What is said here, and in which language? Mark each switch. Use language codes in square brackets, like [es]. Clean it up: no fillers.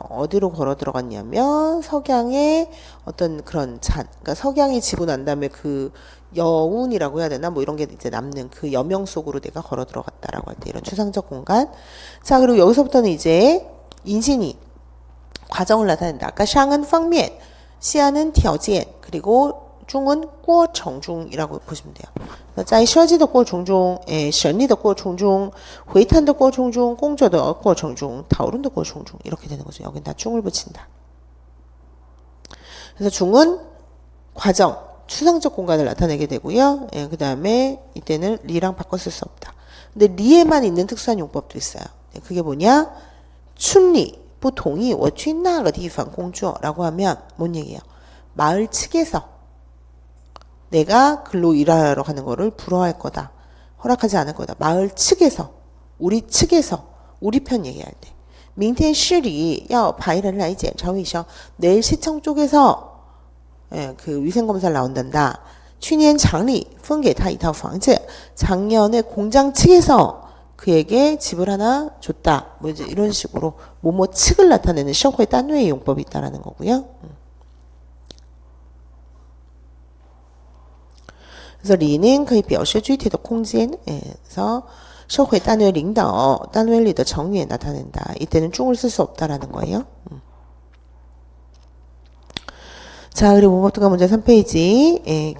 [ko] 어디로 걸어 들어갔냐면 석양의 어떤 그런 그러니까 석양이 지고 난 다음에 그 여운이라고 해야 되나 뭐 이런 게 이제 남는 그 여명 속으로 내가 걸어 들어갔다라고 할 때 이런 추상적 공간. 자, 그리고 여기서부터는 이제 인신이 과정을 나타낸다. 아까 샹은 方面, 시아는 条件, 그리고 중은 过程中이라고 보시면 돼요. [zh] 在设计的过程中, 审理的过程中, 会谈的过程中, 工作的过程中, 讨论的过程中 [ko] 이렇게 되는 거죠. 여긴 다 중을 붙인다. 그래서 중은 과정, 추상적 공간을 나타내게 되고요. 그 다음에 이때는 리랑 바꿔 쓸 수 없다. 근데 리에만 있는 특수한 용법도 있어요. 그게 뭐냐? [zh] 춘리, 不同意我去那个地方工作 [ko] 라고 하면 뭔 얘기예요? 마을 측에서 내가 글로 일하러 가는 거를 불허할 거다. 허락하지 않을 거다. 마을 측에서, 우리 측에서, 우리 편 얘기할 때. [zh] 明天市里要派人来检查卫生. [ko] 내일 시청 쪽에서 그 위생검사를 나온단다. [zh] 去年厂里分给他一套房子. [ko] 작년에 공장 측에서 그에게 집을 하나 줬다. 뭐 이제 이런 식으로 뭐뭐 측을 나타내는 社会单位 용법이 있다라는 거고요. 그래서 리는 [zh] 可以表示具体的空间. 그래서 社会单位领导单位里的成员 나타낸다. [ko] 이때는 중을 쓸 수 없다라는 거예요. 자, 그리고 모모트가 문제 3페이지.